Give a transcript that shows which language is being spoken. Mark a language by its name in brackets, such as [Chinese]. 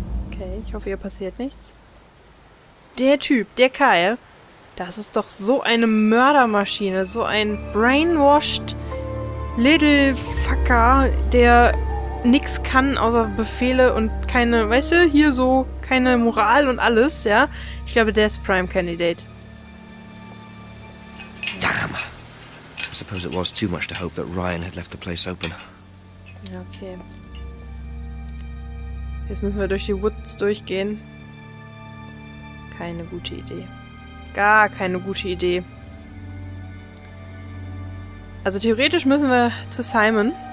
[German] Okay, ich hoffe, hier passiert nichts. Der Typ, der Kyle, das ist doch so eine Mördermaschine. So ein [English] brainwashed little fucker, [German] der nix kann außer Befehle und keine, weißt du, hier so keine Moral und alles, ja. Ich glaube, der ist Prime Candidate. [English] Damn. I suppose it was too much to hope that Ryan had left the place open. [German] Ja, okay. Jetzt müssen wir durch die Woods durchgehen. Keine gute Idee. Gar keine gute Idee. Also theoretisch müssen wir zu Simon.